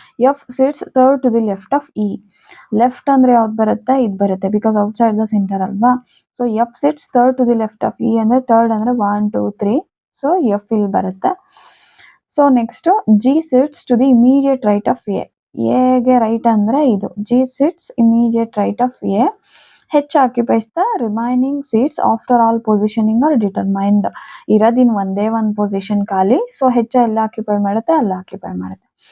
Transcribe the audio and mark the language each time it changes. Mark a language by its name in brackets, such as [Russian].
[English] F sits third to the left of E. [Kannada] Left ಅಂದ್ರೆ ಯಾವ್ದು ಬರುತ್ತೆ? ಇದು ಬರುತ್ತೆ, [English] Because outside the center ಅಲ್ವಾ. So F sits third to the left of E ಅಂದ್ರೆ third ಅಂದ್ರೆ 1 2 3. So F ಇಲ್ಲಿ ಬರುತ್ತೆ. So next G sits to the immediate right of A. [Kannada] ಎಗೆ ರೈಟ್ ಅಂದ್ರೆ ಇದು. [English] G sits immediate right of A. H occupies the remaining seats after all positioning are determined. [Kannada] ಇರೋದಿನ್ ಒಂದೇ ಒಂದು position ಖಾಲಿ. So H ಎಲ್ಲ occupy ಮಾಡುತ್ತೆ, ಅಲ್ಲ occupy ಮಾಡುತ್ತೆ.